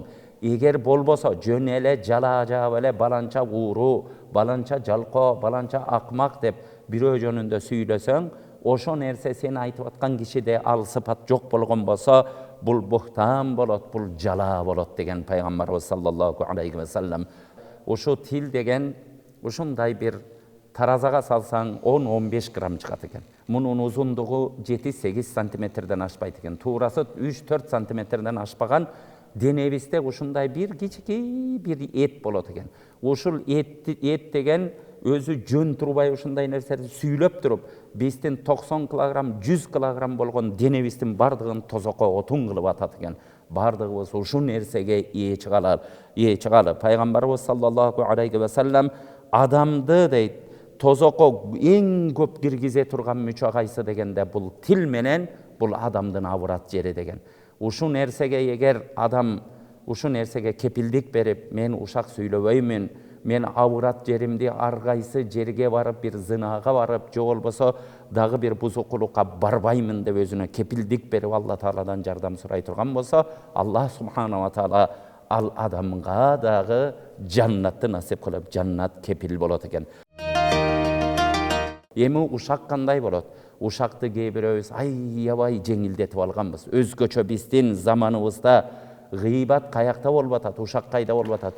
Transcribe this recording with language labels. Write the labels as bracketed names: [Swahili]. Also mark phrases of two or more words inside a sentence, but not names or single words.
[Kyrgyz] Эгер болбосо, жөн эле жала жаап эле баланча ууру, баланча жалкоо, баланча акмак деп бирөө жөнүндө сүйлөсөң, ошо нерсе сен айтып аткан кишиде ал сыпат жок болгон болсо, бул бухтан болот, бул жала болот" деген Пайгамбарыбыз [Arabic] صلى الله عليه وسلم. [Kyrgyz] Ушу тил деген ушундай бир таразага салсаң 10-15 грамм чыгат экен. Мунун узундугу 7-8 сантиметрден ашпайт экен. Туурасы 3-4 сантиметрден ашпаган денебизде ушундай бир кичикей бир эт болот экен. Ушул эт деген өзү жөн турбай ушундай нерселерди сүйлөп туруп, биздин 90 килограмм, 100 килограмм болгон денебиздин бардыгын тозокко отун кылып атат экен. Бардыгыбыз ушул нерсеге ээ чыгалы. Пайгамбарыбыз [Arabic] صلى الله عليه وسلم [Kyrgyz] адамды дейт, тозокко эң көп киргизе турган мүчө кайсы дегенде, бул тил менен бул адамдын авырат жери деген. Ушул нерсеге эгер адам ушул нерсеге кепилдик берип, мен ушак сүйлөбөймүн, мен авырат жеримди ар кайсы жерге барып, бир зынага барып, же болбосо дагы бир бузукулукка барбаймын деп өзүнө кепилдик берип Алла Тааладан жардам сурай турган болсо, [Arabic] الله سبحانه وتعالى [Kyrgyz] ал адамга дагы жаннатты насип кылып, жаннат кепил болот экен. Эми ушак кандай болот? Ушакты кээ бирөөбүз аябай жеңилдетип алганбыз. Өзгөчө биздин заманыбызда гыйбат каякта болуп атат, ушак кайда болуп атат?